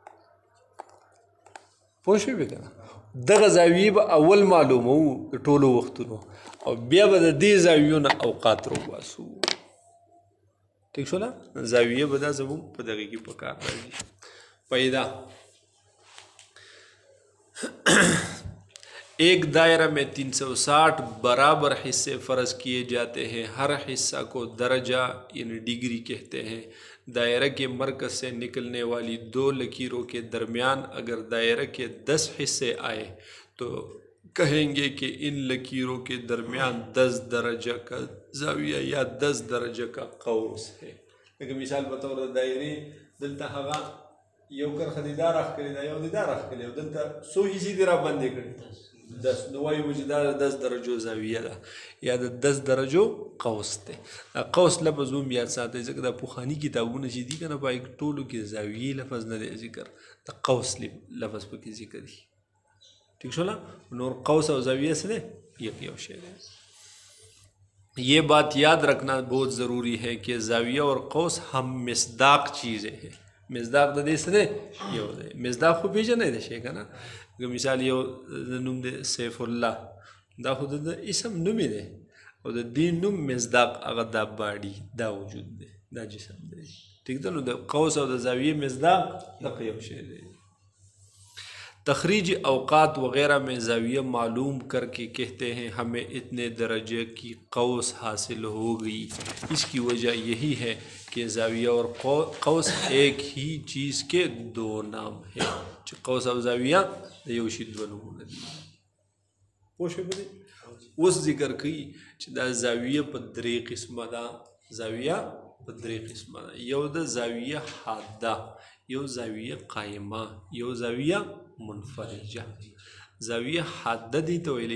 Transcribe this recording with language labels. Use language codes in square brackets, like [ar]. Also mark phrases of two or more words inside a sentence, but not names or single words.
[ps] پوه شوې که نه دغه زاویې به اول معلومو د ټولو وختونو او بیا به د دې زاویو نه اوقات راوباسو ٹھیک شوله زاویه به دا زموږ په دغې کې په کار راځي پیدا [ur] ایک دائرہ میں 360 برابر حصے فرض کیے جاتے ہیں ہر حصہ کو درجہ یعنی ڈگری کہتے ہیں دائرہ کے مرکز سے نکلنے والی 2 لکیروں کے درمیان اگر دائرہ کے 10 حصے آئے تو کہیں گے کہ ان لکیروں کے درمیان 10 درجہ کا زاویہ یا 10 درجہ کا قوس ہے لیکن مثال بطور دائرے دلتا ہوا [ps] یو کرښه دې دا راښکلې ده یو دې دا راښکلې او دلته څو حصې دې راباندې کړي 10 نو وایو چې دا 10 درجو زاویه ده یا د 10 درجو قوس دی قوس لفظ هم یاد ساتئ ځکه دا پخواني کتابونه چې دي که نه په هغې ټولو کې زاویې لفظ نه دی ذکر د قوس لفظ پکې ذکر دي ٹھیک شولا نور [ur] قوس اور زاویہ سے یو شے ہے یہ بات یاد رکھنا بہت ضروری ہے کہ زاویہ اور قوس ہم مصداق چیزیں ہیں [ps] مصداق د دې سره یو دی مصداق خو پیژنې دی شي کنه مثال یو نوم دی سیف الله دا خو د اسم نوم دی او د دې نوم مصداق هغه دا باډي دا وجود دی دا جسم دی ٹھیک ده نو د قوس او د زاویہ مصداق د یو شی دی [ur] تخریج اوقات وغیرہ میں زاویہ معلوم کر کے کہتے ہیں ہمیں اتنے درجے کی قوس حاصل ہو گئی اس کی وجہ یہی ہے کہ زاویہ اور قوس ایک ہی چیز کے دو نام ہیں قوس اور زاویہ [ps] یو شی دو نمونه دي پوښښ به اوس ذکر کوي چې دا زاویہ په درې قسمه ده زاویہ په درې قسمه ده یو د زاویہ حاده یو زاویہ قائمه یو زاویہ منفرجه زاویہ حاده دي ته ویل